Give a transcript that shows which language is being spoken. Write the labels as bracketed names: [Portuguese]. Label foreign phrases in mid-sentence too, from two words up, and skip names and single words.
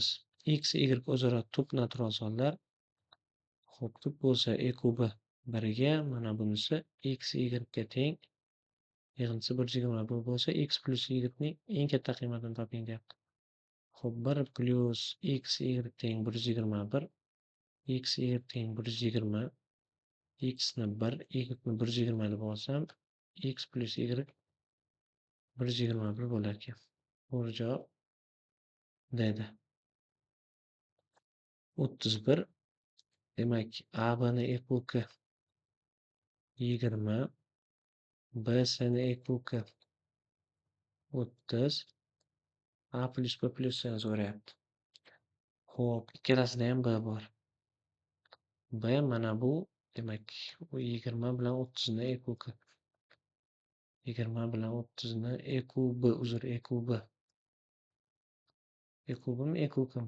[Uzbek] X, Y o'zaro tub natural sonlar. Hop, tub bo'lsa e kubi 1 ga, mana bunisi x, y ga teng. Yig'indisi 120 bo'lsa, x plus y ning eng katta qiymatini toping deyapti. Hop, 1 plus x, y teng 121. X, y teng 120. X ni 1, y ni 120 deb olsam, x plus y 121 bo'lar ekan. To'g'ri javob D. 31. Demak, A, B ni ekuki 20, B, C ni ekuki 30, A plus B plus C ni so'rayapti. Xo'p, ikkalasida ham B bor. B mana bu, demak, u 20 bilan 30 ni ekuki. 20 bilan 30 ni ekubi, uzr, ekubi. Ekubimi, ekukimi?